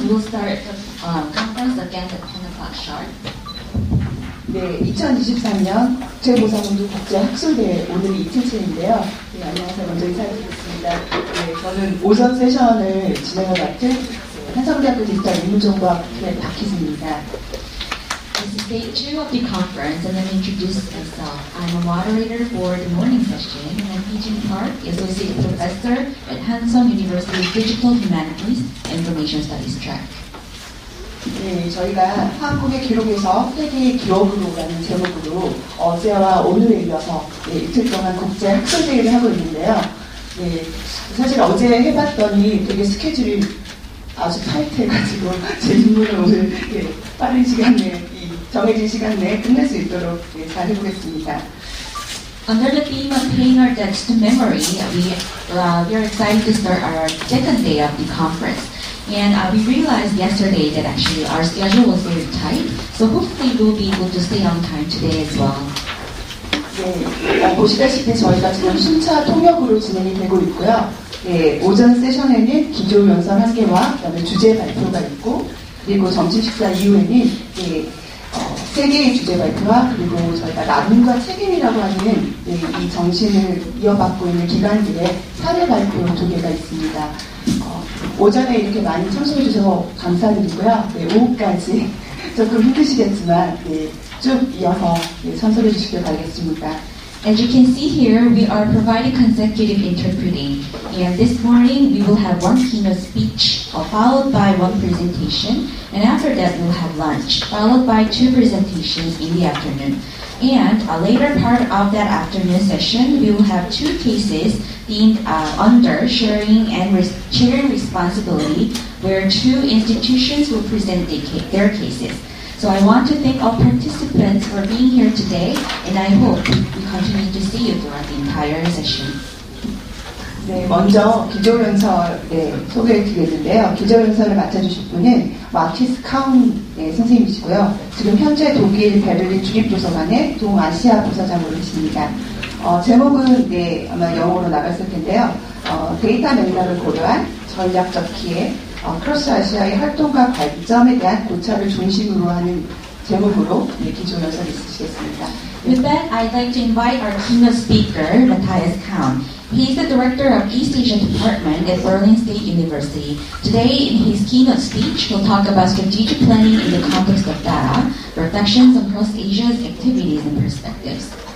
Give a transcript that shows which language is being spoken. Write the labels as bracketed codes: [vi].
[en] We will start the conference again at 10 o'clock sharp. [ko] 네, 2023년 국제보상운동 국제학술대회 오늘이 이틀째인데요. 네, 안녕하세요. 먼저 인사드리겠습니다. 네, 저는 오전 세션을 진행을 맡은 한성대학교 디지털 인문정보학부의 박희수입니다. [en] This is day 2 of the conference, and let me introduce myself. I'm a moderator for the morning session, and I'm Hee-Jin Park, Associate Professor at Hansong University's Digital Humanities and Information Studies track. [ko] 네, 저희가 한국의 기록에서 세계의 기억으로라는 제목으로 어제와 오늘에 이어서 이틀 동안 국제 학술대회를 하고 있는데요. 네, 사실 어제 해봤더니 되게 스케줄이 아주 타이트해가지고 제 임무를 오늘 빠른 시간 내에 정해진 시간 내에 끝낼 수 있도록 잘 해보겠습니다. [en] Under the theme of paying our debts to memory, we are excited to start our second day of the conference. And we realized yesterday that actually our schedule was very tight, so hopefully we'll be able to stay on time today as well. [ko] 네, 보시다시피 저희가 지금 순차 통역으로 진행이 되고 있고요. 네, 오전 세션에는 기조 연설 1개와 그다음에 주제 발표가 있고, 그리고 점심 식사 이후에는 세 개의 주제 발표와 그리고 저희가 나눔과 책임이라고 하는 이 정신을 이어받고 있는 기관들의 사례 발표 2개가 있습니다. 오전에 이렇게 많이 참석해 주셔서 감사드리고요. 네, 오후까지 조금 힘드시겠지만 쭉 이어서 참석해 주시길 바라겠습니다. [en] As you can see here, we are providing consecutive interpreting. And this morning, we will have one keynote speech, followed by one presentation. And after that, we'll have lunch, followed by 2 presentations in the afternoon. And a later part of that afternoon session, we will have 2 cases themed under sharing and sharing responsibility, where 2 institutions will present their cases. So I want to thank all participants for being here today, and I hope we continue to see you throughout the entire session. [ko] 네, 먼저 기조연설 소개해 드리겠는데요. 기조연설을 맡아주실 분은 마티스 카운 선생님이시고요. 지금 현재 독일 베를린 주립도서관의 동아시아 부서장으로 계십니다. 제목은 아마 영어로 나갔을 텐데요. 데이터 맥락을 고려한 전략적 기회, 크로스 아시아의 활동과 관점에 대한 고찰을 중심으로 하는 제목으로 기조연설이 있으시겠습니다. [en] With that, I'd like to invite our keynote speaker, Matthias Kaun. He is the director of East Asia Department at Berlin State University. Today, in his keynote speech, he'll talk about strategic planning in the context of data, reflections on cross Asia's activities and perspectives.